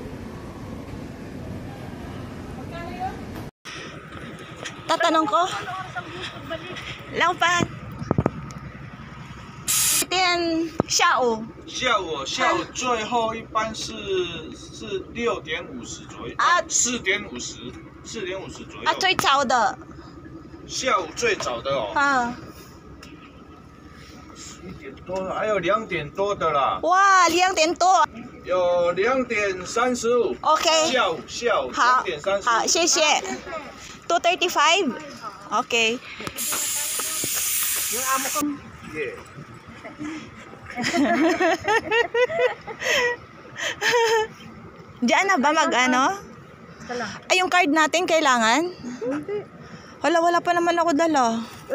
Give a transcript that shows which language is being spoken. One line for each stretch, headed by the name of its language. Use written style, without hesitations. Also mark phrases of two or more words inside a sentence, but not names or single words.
Filipino: Magkano yun? Tatanong ko. Lang pa. Tiyan xiao.
Chinese: 下午最后一班是6:50左右啊 4:50左右。啊，最早的。下午最早的哦啊。 1点多，还有2点多的啦，哇，2点多。有2点35。 OK。下午好 2点35。好，谢谢。2:35。OK。
Filipino: Yung amo ko. Yeah. Diyan na ba mag-ano? Ay, yung card natin kailangan? Wala pa naman ako dala.